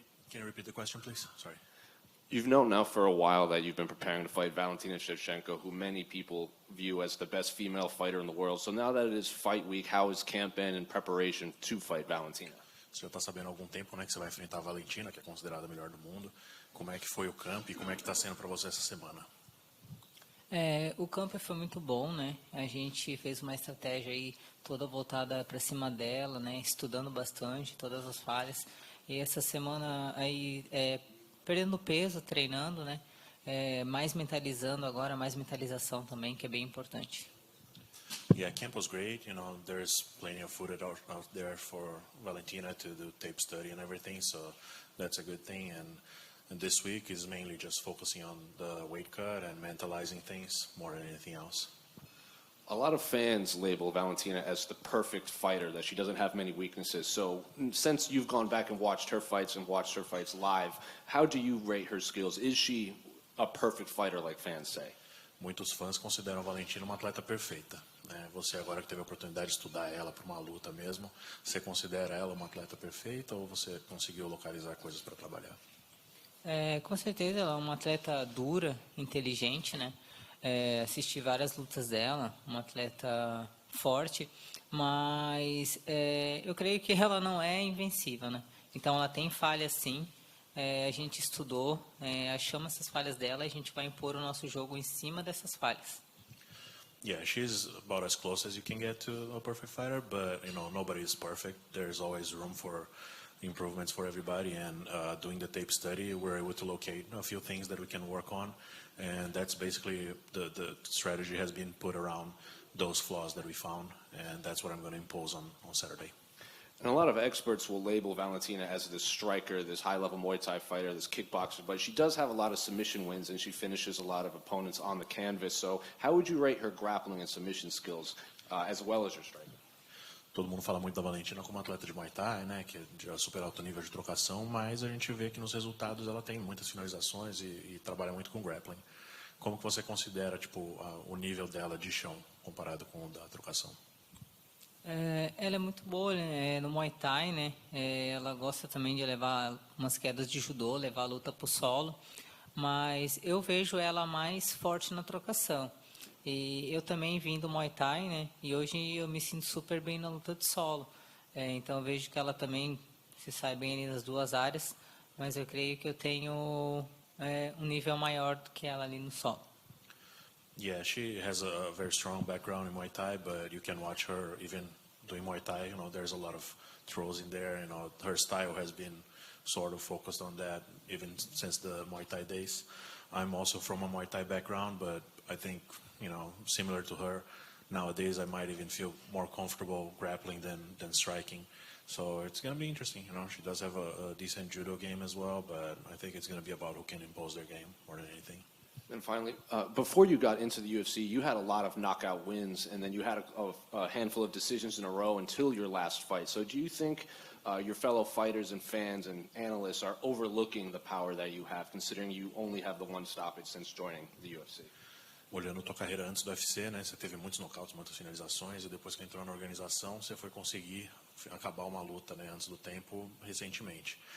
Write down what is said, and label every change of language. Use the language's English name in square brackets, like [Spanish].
[English] Can you repeat the question, please? Sorry. You've known now for a while that you've been preparing to fight Valentina Shevchenko, who many people view as the best female fighter in the world. So now that it is fight week, how has camp been in preparation to fight Valentina? [Portuguese] Você já está sabendo há algum tempo, né, que você vai enfrentar a Valentina, que é considerada a melhor do mundo. Como é que foi o camp e como é que está sendo para você essa semana? O campo foi muito bom, né? A gente fez uma estratégia aí toda voltada para cima dela, né? Estudando bastante todas as falhas. E essa semana aí perdendo peso, treinando, né? Mais mentalizando agora, mais mentalização também, que é bem importante. [English] Yeah, camp was great. You know, there's plenty of footage out there for Valentina to do tape study and everything, so that's a good thing. And this week is mainly just focusing on the weight cut and mentalizing things more than anything else. A lot of fans label Valentina as the perfect fighter, that she doesn't have many weaknesses. So since you've gone back and watched her fights live, how do you rate her skills? Is she a perfect fighter like fans say? [Portuguese] Muitos fãs consideram a Valentina uma atleta perfeita. Você agora que teve a oportunidade de estudar ela para uma luta mesmo, você considera ela uma atleta perfeita ou você conseguiu localizar coisas para trabalhar? Com certeza ela é uma atleta dura, inteligente, né? Assisti várias lutas dela, uma atleta forte, mas eu creio que ela não é invencível, né? Então ela tem falhas sim, a gente estudou, achamos essas falhas dela e a gente vai impor o nosso jogo em cima dessas falhas. [English] Yeah, she's about as close as you can get to a perfect fighter, but you know, nobody is perfect. There's always room for improvements for everybody, and doing the tape study, we're able to locate a few things that we can work on, and that's basically the strategy has been put around those flaws that we found, and that's what I'm going to impose on Saturday. And a lot of experts will label Valentina as this striker, this high-level Muay Thai fighter, this kickboxer, but she does have a lot of submission wins, and she finishes a lot of opponents on the canvas. So how would you rate her grappling and submission skills, as well as her striking? [Portuguese] Todo mundo fala muito da Valentina como atleta de Muay Thai, né, que é de super alto nível de trocação, mas a gente vê que nos resultados ela tem muitas finalizações e trabalha muito com grappling. Como que você considera tipo o nível dela de chão comparado com o da trocação? Ela é muito boa, né, no Muay Thai, né? Ela gosta também de levar umas quedas de judô, levar a luta para o solo, mas eu vejo ela mais forte na trocação. E eu também vim do Muay Thai, né? E hoje eu me sinto super bem na luta de solo. Então eu vejo que ela também se sai bem ali nas duas áreas, mas eu creio que eu tenho um nível maior do que ela ali no solo. [English] Yeah, she has a very strong background in Muay Thai, but you can watch her even doing Muay Thai. You know, there's a lot of throws in there. You know, her style has been sort of focused on that even since the Muay Thai days. I'm also from a Muay Thai background, but I think, you know, similar to her, nowadays I might even feel more comfortable grappling than striking. So it's going to be interesting. You know, she does have a decent judo game as well, but I think it's going to be about who can impose their game more than anything. And finally, before you got into the UFC, you had a lot of knockout wins, and then you had a handful of decisions in a row until your last fight. So do you think your fellow fighters and fans and analysts are overlooking the power that you have, considering you only have the one stoppage since joining the UFC? [Portuguese] Olhando tua carreira antes do UFC, né, você teve muitos nocautes, muitas finalizações, e depois que entrou na organização, você foi conseguir acabar uma luta, né, antes do tempo, recentemente.